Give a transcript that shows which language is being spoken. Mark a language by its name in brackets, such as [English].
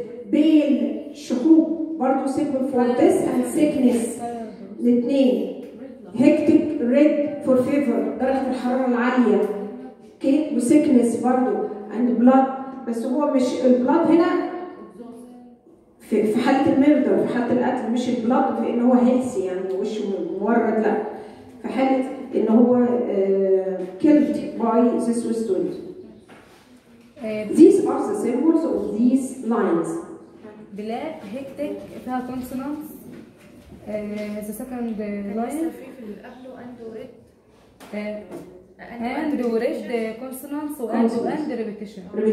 [English] بيل [Arabic] شحوب برضه [English] symbol for death and sickness. [Arabic] الاثنين. [English] hectic red for fever، [Arabic] درجة الحرارة العالية. اوكي؟ وسيكنس برضه [English] and blood، [Arabic] بس هو مش البلاد هنا في حالة الميردر، في حالة القتل، مش البلاد في ان هو هيلثي يعني وشه مورد، لا، في حالة ان هو [English] killed by this west wind. These are the symbols of these lines. Black hectic [Arabic] فيها [English] consonants. The second line [Arabic] اللي قبله [English] and red consonants and repetition.